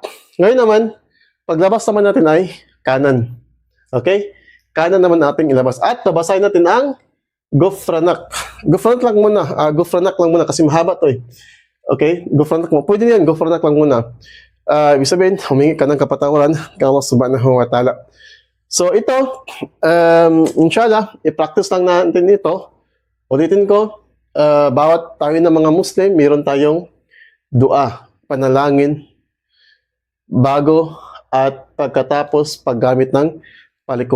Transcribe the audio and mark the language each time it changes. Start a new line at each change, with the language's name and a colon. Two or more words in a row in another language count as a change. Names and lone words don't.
Filipino: Ngayon naman, paglabas naman natin ay kanan. Okay? Kanan naman natin ilabas. At babasahin natin ang Gufranak. Gufranak lang muna. Gufranak lang muna kasi mahaba to eh. Okay? Gufranak mo. Pwede yan. Gufranak lang muna. Ibig sabihin, humingi ka ng kapatawaran kay Allah
Arabic: سبحانه وتعالى.
Filipino: So ito, inshallah, i-practice lang natin ito. Ulitin ko, bawat tayo ng mga Muslim, mayroon tayong dua, panalangin, bago at pagkatapos paggamit ng palikuran.